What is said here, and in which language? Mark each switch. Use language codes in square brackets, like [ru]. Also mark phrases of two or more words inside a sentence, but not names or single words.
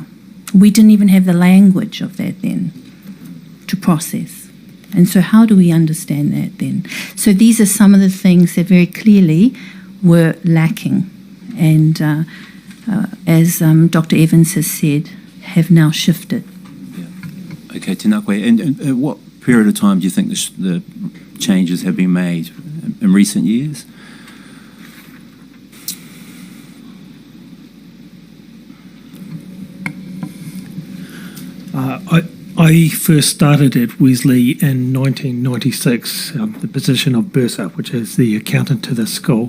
[en] We didn't even have the language of that then to process. And so how do we understand that then? So these are some of the things that very clearly were lacking and as Dr. Evans has said, have now shifted. Yeah. [mi] Okay, tēnā koe. [en] And what period of time do you think the changes have been made in recent years? I first started at Wesley in 1996, the position of bursar, which is the accountant to the school.